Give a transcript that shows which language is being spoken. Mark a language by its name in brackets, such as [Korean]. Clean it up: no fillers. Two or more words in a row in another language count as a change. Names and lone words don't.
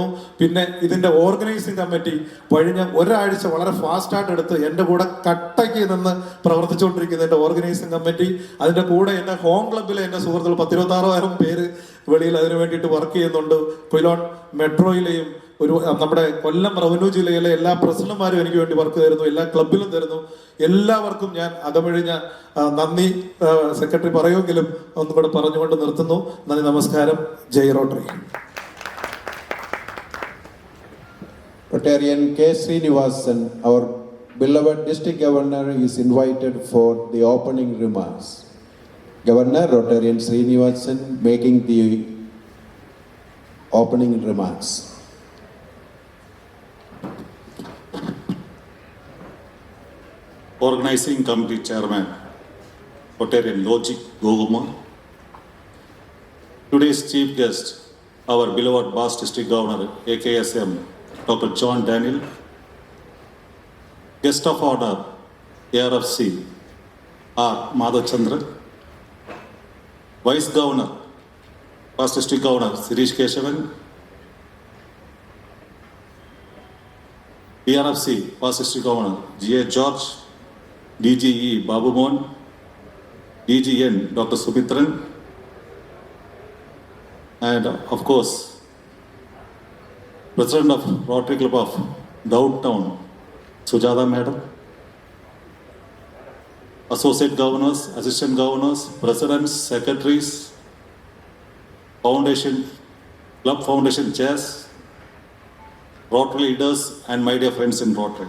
[Malayalam] പിന്നെ ഇതിന്റെ [English] organizing committee [Malayalam] കഴിഞ്ഞ ഒരാഴ്ച വളരെ ഫാസ്റ്റായിട്ട് എടുത്ത് എൻ്റെ കൂടെ കട്ടയ്ക്ക് നിന്ന് പ്രവർത്തിച്ചുകൊണ്ടിരിക്കുന്ന എൻ്റെ [English] organizing committee, [Malayalam] അതിൻ്റെ കൂടെ എൻ്റെ ഹോം ക്ലബിലെ എൻ്റെ സുഹൃത്തുക്കൾ 10-26,000 പേര് വെളിയിൽ അതിനു വേണ്ടിയിട്ട് വർക്ക് ചെയ്യുന്നുണ്ട്. കൊയിലോൺ മെട്രോയിലെയും നമ്മുടെ കൊല്ലം റവന്യൂ ജില്ലയിലെ എല്ലാ പ്രസിഡന്റുമാരും എനിക്ക് വേണ്ടി വർക്ക് തരുന്നു, എല്ലാ ക്ലബിലും തരുന്നു. എല്ലാവർക്കും ഞാൻ അകമഴിഞ്ഞ നന്ദി സെക്രട്ടറി പറയുമെങ്കിലും ഒന്നും കൂടെ പറഞ്ഞുകൊണ്ട് നിർത്തുന്നു. നന്ദി, നമസ്കാരം. ജയ് റോട്ടറി. [English] Rotarian K. Srinivasan, our beloved district governor, is invited for the opening remarks. Governor Rotarian Srinivasan making the opening remarks. Organizing Committee Chairman, Rotarian Logic Goguma. Today's chief guest, our beloved Bas District Governor, AKSM, Dr. John Daniel. Guest of honor, ARFC, R. Madhavchandra. Vice Governor, Bas District Governor, Sirish Keshavan. DRFC, Bas District Governor, G.A. George. DGE Babu Mohan, DGN Dr. Subitran, and of course President of Rotary Club of Downtown, Sujata Madam, Associate Governors, Assistant Governors, Presidents, Secretaries, Foundation, Club Foundation Chairs, Rotary leaders, and my dear friends in Rotary.